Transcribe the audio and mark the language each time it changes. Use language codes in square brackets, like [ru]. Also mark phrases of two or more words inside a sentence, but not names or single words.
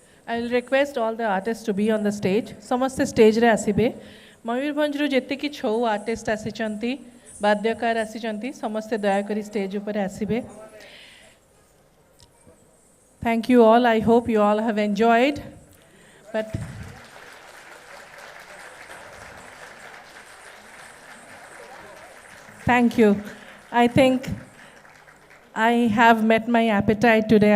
[en] I'll request all the artists to be on the stage. [or] ସମସ୍ତେ ଷ୍ଟେଜ୍ରେ ଆସିବେ। ମୟୂରଭଞ୍ଜରୁ ଯେତିକି ଛଉ ଆର୍ଟିଷ୍ଟ ଆସିଛନ୍ତି, ବାଦ୍ୟକାର ଆସିଛନ୍ତି, ସମସ୍ତେ ଦୟାକରି ଷ୍ଟେଜ୍ ଉପରେ ଆସିବେ। [en] Thank you all. I hope you all have enjoyed. But thank you. I think I have met my appetite today.